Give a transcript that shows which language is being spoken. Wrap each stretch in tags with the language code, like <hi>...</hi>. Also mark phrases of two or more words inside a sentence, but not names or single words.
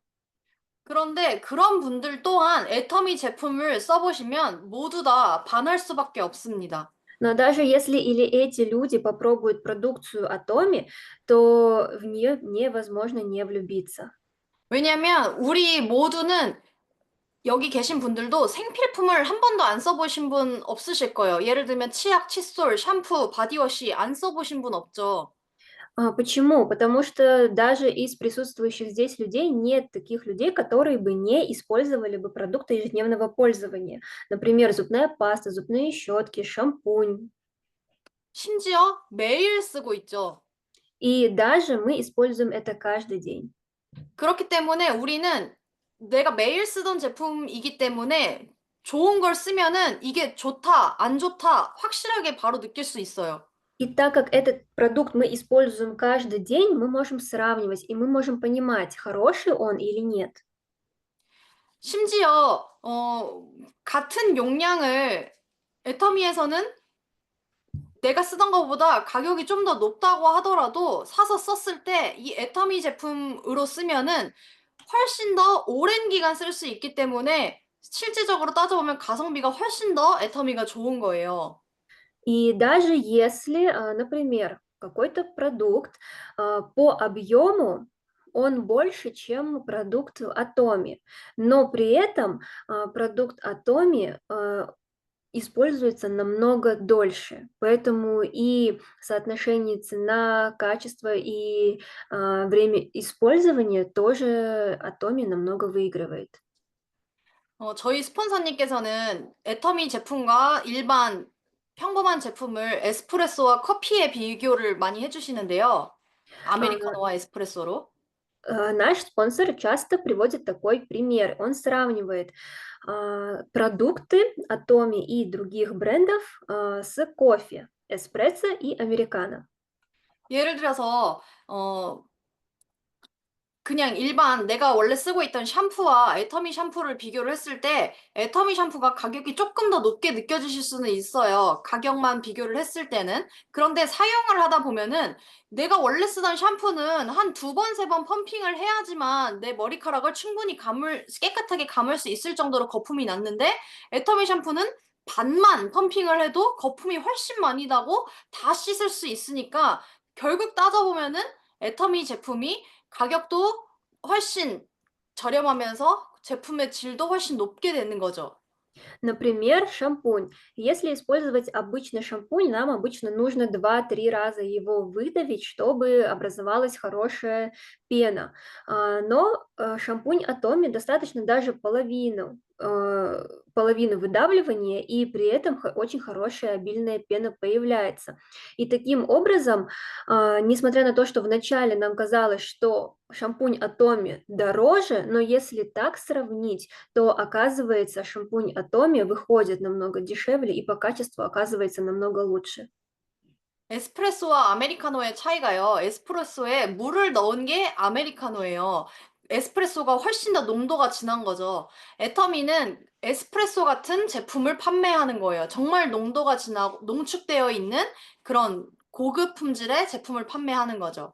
<ko>그런데 그런 분들 또한 애터미 제품을 써보시면 모두 다 반할 수밖에 없습니다.</ko> <ru>Но даже если или эти люди попробуют продукцию Atomi, то в нее невозможно не влюбиться.</ru> <ko>왜냐면 우리 모두는 여기 계신 분들도 생필품을 한 번도 안 써보신 분 없으실 거예요. 예를 들면 치약, 칫솔, 샴푸, 바디워시 안 써보신 분 없죠.</ko> <ru>Почему? Потому что даже из присутствующих здесь людей нет таких людей, которые бы не использовали бы продукты ежедневного пользования. Например, зубная паста, зубные щетки, шампунь.</ru> <ko>심지어 매일 쓰고 있죠.</ko> <ru>И даже мы используем это каждый день.</ru> <ko>그렇기 때문에 우리는 내가 매일 쓰던 제품이기 때문에 좋은 걸 쓰면은 이게 좋다, 안 좋다 확실하게 바로 느낄 수 있어요.</ko> <ru>И так как этот продукт мы используем каждый день, мы можем сравнивать, и мы можем понимать, хороший он или нет.</ru> <ko>심지어 같은 용량을 애터미에서는 내가 쓰던 것보다 가격이 좀 더 높다고 하더라도 사서 썼을 때 이 애터미 제품으로 쓰면은 훨씬 더 오랜 기간 쓸 수 있기 때문에 실질적으로 따져보면 가성비가 훨씬 더 애터미가 좋은 거예요.</ko> <ru>И даже если, например, какой-то продукт по объему он больше, чем продукт Atomi, но при этом продукт Atomi используется намного дольше, поэтому и соотношение цена, качество и время использования тоже Atomi намного выигрывает.</ru> <ko>저희 스폰서님께서는 애터미 제품과 일반 평범한 제품을 에스프레소와 커피의 비교를 많이 해주시는데요.</ko> <ru>А,</ru> <ko>아메리카노와 에스프레소로.</ko> <ru>Наш спонсор часто приводит такой пример. Он сравнивает продукты Atomi и других брендов с кофе, эспрессо и американо.</ru> <ko>예를 들어서 그냥 일반 내가 원래 쓰고 있던 샴푸와 애터미 샴푸를 비교를 했을 때 애터미 샴푸가 가격이 조금 더 높게 느껴지실 수는 있어요. 가격만 비교를 했을 때는. 그런데 사용을 하다 보면은 내가 원래 쓰던 샴푸는 한 두 번, 세 번 펌핑을 해야지만 내 머리카락을 충분히 깨끗하게 감을 수 있을 정도로 거품이 났는데 애터미 샴푸는 반만 펌핑을 해도 거품이 훨씬 많이 나고 다 씻을 수 있으니까 결국 따져보면은 애터미 제품이 가격도 훨씬 저렴하면서 제품의 질도 훨씬 높게 되는 거죠.</ko> <ru>Например, шампунь. Если использовать обычный шампунь, нам обычно нужно 2-3 раза его выдавить, чтобы образовалась хорошая пена. Но шампунь Atomi достаточно даже половину выдавливания, и при этом очень хорошая обильная пена появляется. И таким образом, несмотря на то, что вначале нам казалось, что шампунь Atomi дороже, но если так сравнить, то оказывается шампунь Atomi выходит намного дешевле и по качеству оказывается намного лучше.</ru> <ko>에스프레소와 아메리카노의 차이가요. 에스프레소에 물을 넣은 게 아메리카노예요. 에스프레소가 훨씬 더 농도가 진한 거죠. 애터미는 에스프레소 같은 제품을 판매하는 거예요. 정말 농도가 진하고 농축되어 있는 그런 고급 품질의 제품을 판매하는 거죠.</ko>